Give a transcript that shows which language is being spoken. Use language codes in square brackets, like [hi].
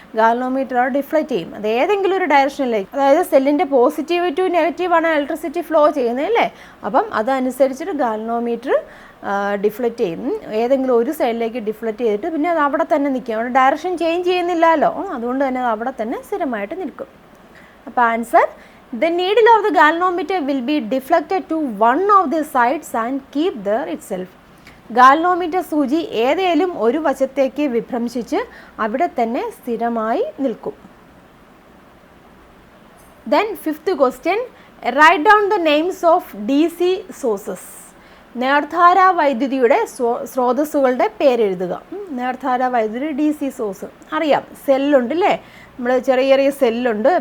[ml] Galvanometer അവിടെ deflect ചെയ്യും. അത് ഏതെങ്കിലും ഒരു ഡയറക്ഷനിലേക്ക്, അതായത് സെല്ലിൻ്റെ പോസിറ്റീവ് ടു നെഗറ്റീവ് ആണ് ഇലക്ട്രിസിറ്റി ഫ്ലോ ചെയ്യുന്നത് അല്ലേ. അപ്പം അതനുസരിച്ചിട്ട് ഗാൽവനോമീറ്റർ ഡിഫ്ലക്റ്റ് ചെയ്യും. ഏതെങ്കിലും ഒരു സൈഡിലേക്ക് ഡിഫ്ലക്റ്റ് ചെയ്തിട്ട് പിന്നെ അത് അവിടെ തന്നെ നിൽക്കും. അവിടെ ഡയറക്ഷൻ ചേഞ്ച് ചെയ്യുന്നില്ലല്ലോ, അതുകൊണ്ട് തന്നെ അത് അവിടെ തന്നെ സ്ഥിരമായിട്ട് നിൽക്കും. അപ്പോൾ [en] Answer, the needle of the galvanometer will be deflected to one of the sides and keep there itself. [ml] Galvanometer സൂചി ഏതെങ്കിലും ഒരു വശത്തേക്ക് വിഭ്രംശിച്ച് അവിടെ തന്നെ സ്ഥിരമായി നിൽക്കും. [en] Then fifth question, write down the names of DC sources. [ml] നേർധാരാ വൈദ്യുതിയുടെ സ്രോതസ്സുകളുടെ പേരെഴുതുക. നേർധാരാ വൈദ്യുതി DC സോഴ്സ് അറിയാം. സെല്ലുണ്ട് അല്ലേ, നമ്മൾ ചെറിയ ചെറിയ സെല്ലുണ്ട്.